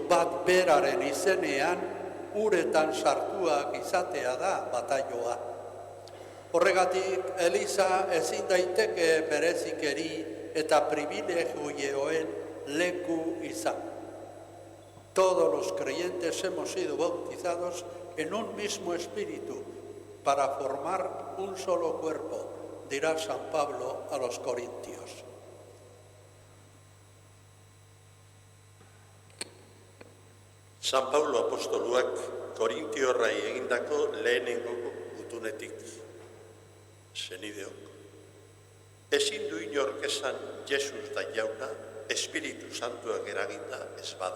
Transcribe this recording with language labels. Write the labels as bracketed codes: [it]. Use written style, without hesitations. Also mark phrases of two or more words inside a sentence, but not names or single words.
[eu] bat beraren izenean uretan sartuak izatea da bataioa. Horregatik, Eliza ezin daiteke berezikeri eta privilegioen leku izan. [es] Todos los creyentes hemos sido bautizados en un mismo espíritu para formar un solo cuerpo, dirá San Pablo a los Corintios. [eu] San Paulo apostoluak Korintiorrai egindako lehenengo gutunetik. Senideok, ezin du inork esan Jesus da jauna Espiritu Santuak eraginda ez bada.